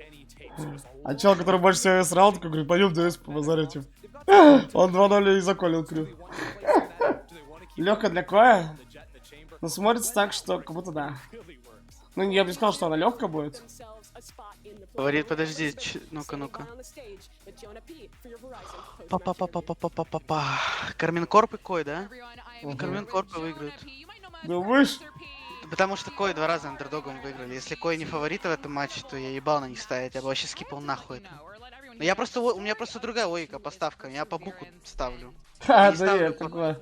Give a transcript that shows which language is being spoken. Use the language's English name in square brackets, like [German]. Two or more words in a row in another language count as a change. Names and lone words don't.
[Russian] А чел, который больше всего срал, такой говорит, пойдем ДС побазарите. Он 2-0 и заколил Крю. Легко для Коя? Ну, смотрится так, что как будто да. Ну, я бы не сказал, что она легкая будет. Говорит, подожди, ну-ка, ну-ка. Па-па-па-па-па-па-па-па. Карминкорп и Кой, да? Карминкорп выиграют. Думаешь? Потому что Кой 2 раза андердогом выиграли. Если Кой не фавориты в этом матче, то я ебал на них ставить. Я бы вообще скипал нахуй это. Но я просто, у меня просто другая логика поставка. Я по буку ставлю. А, Не да ставлю нет, такое.